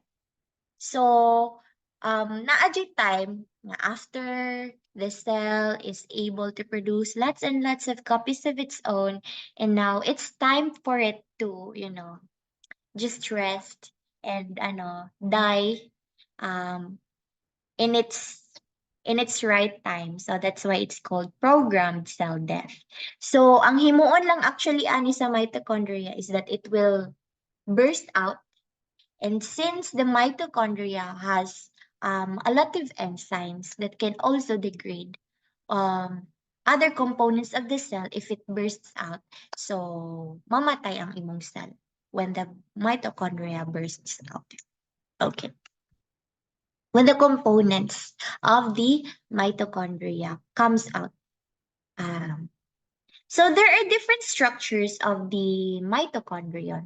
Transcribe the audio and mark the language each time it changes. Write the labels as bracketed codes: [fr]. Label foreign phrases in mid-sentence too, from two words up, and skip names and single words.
[en] So, naadjay time na after the cell is able to produce lots and lots of copies of its own, and now it's time for it to, just rest and die in its right time. So that's why it's called programmed cell death. [ceb] So ang himuon lang actually ani sa mitochondria [en] is that it will burst out. And since the mitochondria has a lot of enzymes that can also degrade other components of the cell if it bursts out, so [ceb] mamatay ang imong [en] cell when the mitochondria bursts out. Okay. When the components of the mitochondria comes out. Um, so there are different structures of the mitochondrion.